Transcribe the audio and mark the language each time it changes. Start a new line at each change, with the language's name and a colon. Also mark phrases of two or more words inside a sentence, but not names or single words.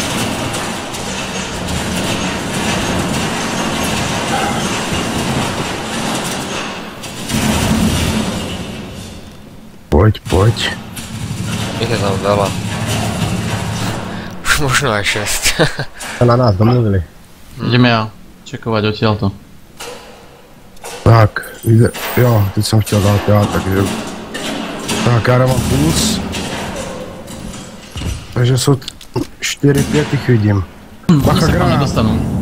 Czech: Pojď.
Slovak: Ich je tam veľa. Už možno aj 6.
Czech: Se na nás domluvili.
Slovak: Ideme ja čekovať odtiaľto.
Czech: Tak, jo, teď jsem chtěl dát já, takže... Tak, já dávám puls. Takže jsou 4-5 jich vidím.
Slovak: Oni
Czech: Bacha,
Slovak: sa k vám
Czech: granát.
Slovak: nedostanú.